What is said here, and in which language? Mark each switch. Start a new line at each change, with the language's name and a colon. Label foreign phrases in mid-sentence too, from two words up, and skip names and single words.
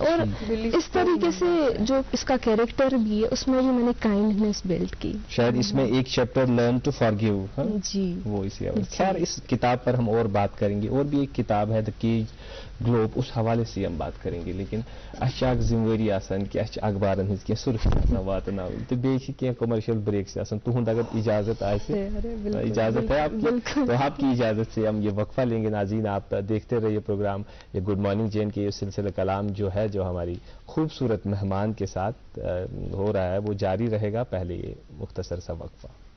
Urdu: اور اس طریقے سے جو اس کا کیریکٹر بھی ہے اس میں بھی میں نے
English: kindness build
Urdu: کی. شاید اس میں ایک چیپٹر
English: learn to forgive,
Urdu: جی وہ اسی. خیر اس کتاب پر ہم اور بات کریں گے، اور بھی ایک کتاب ہے دا کیج گلوب، اس حوالے سے ہم بات کریں گے.
Kashmiri: لیکن اچھا اک ذمہ واری آسان کہ اچھا اخبارن ہز کی سرخی آسان واتناوٕنۍ تو بیٚیہِ چھِ کینٛہہ
English: commercial breaks
Kashmiri: آسان. تہنٛد اگر اجازت آسہِ،
Urdu: اجازت ہے آپ کی، تو آپ کی اجازت سے ہم یہ وقفہ لیں گے. ناظرین آپ دیکھتے رہیے پروگرام یہ گڈ مارننگ جے اینڈ کے. یہ سلسلہ کلام جو ہے، جو ہماری خوبصورت مہمان کے ساتھ ہو رہا ہے، وہ جاری رہے گا. پہلے یہ مختصر سا وقفہ.